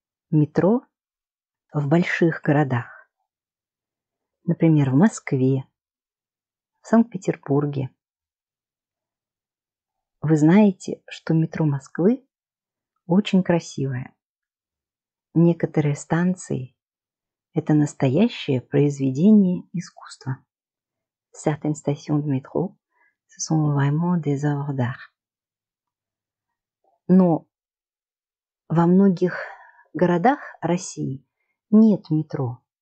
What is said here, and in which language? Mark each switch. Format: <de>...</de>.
<ru>Метро в больших городах. Например, в Москве, в Санкт-Петербурге. Вы знаете, что метро Москвы очень красивое. Некоторые станции – это настоящее произведение искусства.</ru> <fr>Certaines stations de métro, ce sont vraiment des œuvres d'art.</fr> <ru>Но во многих городах России нет метро.</ru>